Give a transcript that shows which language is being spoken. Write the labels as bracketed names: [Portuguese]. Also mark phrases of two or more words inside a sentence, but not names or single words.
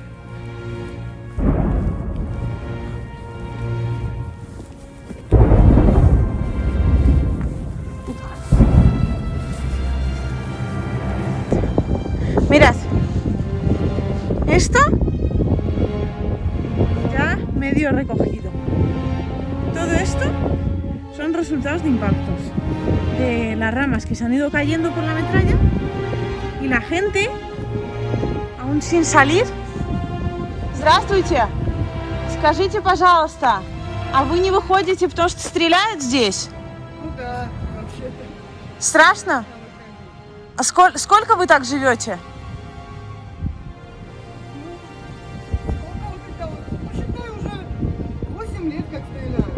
[Spanish] Mirad, esto ya medio recogido. Todo esto son resultados de impactos, de las ramas que se han ido cayendo por la metralla y la gente, aún sin salir. [Russian] Здравствуйте! Скажите, пожалуйста, а вы не выходите, потому что стреляют здесь? Ну да, вообще-то. Страшно? А сколько вы так живете? Посчитай, уже 8 лет как стреляют.